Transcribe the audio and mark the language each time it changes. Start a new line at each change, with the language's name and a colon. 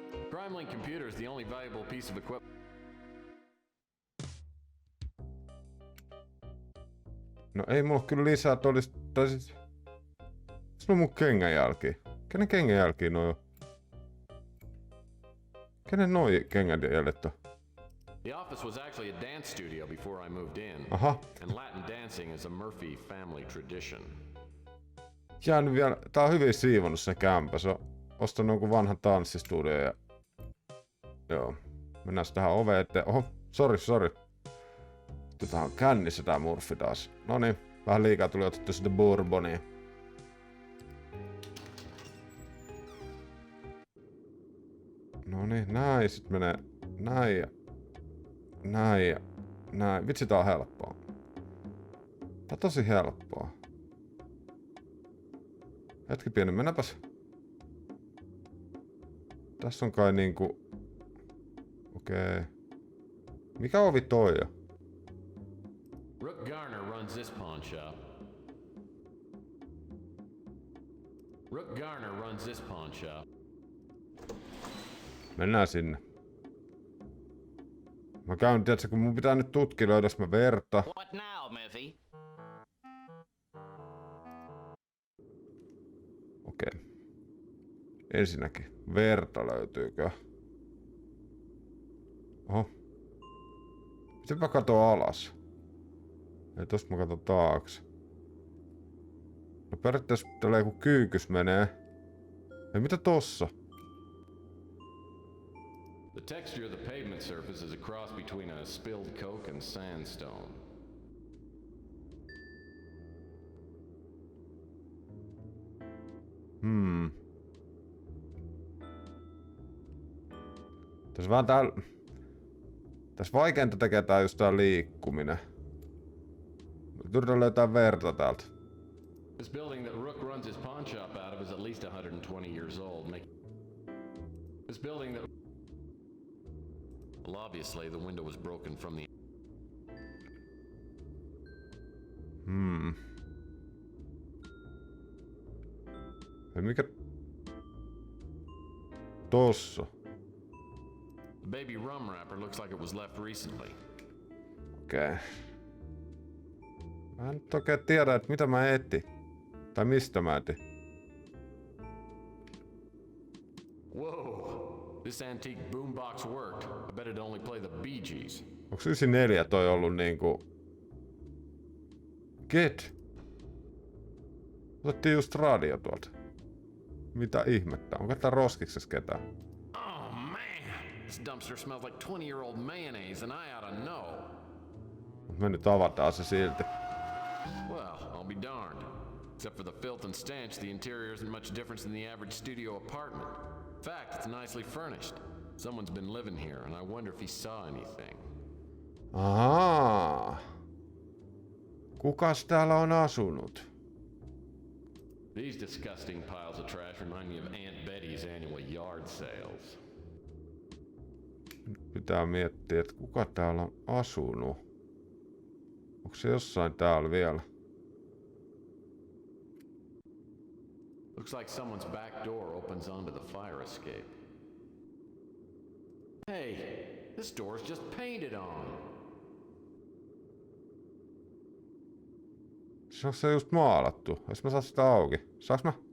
English: PrimeLink computer is the only valuable piece of equipment.
Finnish: No ei mulla kyllä lisää todist... Tai siis... Se on mun kengänjälki. Kenen kengänjälkiä noi on? Kenen noi kengänjäljet on?
English: The office was actually a dance studio before I moved in. Aha. And Latin dancing is a Murphy family tradition.
Finnish: Jäänyt vielä... Tää on hyvin siivonnut se kämpä. Se on ostanut jonkun vanhan tanssistudio ja... Joo. Mennään tähän oveen eteen. Oho, sori. Tää on kännissä tää Murphy taas. Noniin, vähän liikaa tuli otettu sitä bourbonia. Noniin, näin. Sit menee näin ja... Näin ja... Näin. Vitsi, tää on helppoa. Tää on tosi helppoa. Hetki pieni, mennäpäs. Tässä on kai niinku... Okei. Mikä ovi toi on?
English: Rook Garner runs this pawn shop. Rook Garner runs this pawn shop.
Finnish: Mennään sinne. Mä käyn, tiiätsä, kun mun pitää nyt tutkia, löydäs mä verta.
English: What now, Murphy?
Finnish: Okei. Ensinnäkin, verta löytyykö? Oho. Miten mä katon alas? Ei, tosta mä katon taakse. No periaatteessa tällä joku kyykys menee. Ei, mitä tossa?
English: The texture of the pavement surface is a cross between a spilled coke and sandstone.
Finnish: Tässä vähän täällä... Tässä vaikeinta tekee tää just tää liikkuminen. Yritän löytää verta täältä.
English: This building that Rook runs his pawn shop out of is at least 120 years old. This building that... Well, obviously the window was broken from the...
Finnish: Ei mikä... Tossa.
English: The baby rum wrapper looks like it was left recently.
Finnish: Okei. Mä en nyt oikein tiedä, että mitä mä etin. Tai mistä mä etin. Whoa!
English: This antique boombox worked. I bet it only play the Bee Gees.
Finnish: Onks 94 toi ollut niinku...
English: Get!
Finnish: Otettiin just radio tuolta. Mitä ihmettä? Onko tää roskiksessa ketään?
English: Oh man! This dumpster smells like 20-year-old mayonnaise and I oughta know.
Finnish: Me nyt avataan se silti.
English: Well, I'll be darned. Except for the filth and stench, the interior isn't much different than the average studio apartment. In fact, it's nicely furnished. Someone's been living here, and I wonder if he saw anything.
Finnish: Ahaa. Kukas täällä on asunut?
English: These disgusting piles of trash remind me of Aunt Betty's annual yard sales.
Finnish: Pitää miettiä, että kuka täällä on asunut. Onko se jossain täällä vielä?
English: Looks like someone's back door opens onto the fire escape. Hey, this door's just painted on.
Finnish: Onko se just maalattu? Jos mä saan sitä auki. Saaks mä?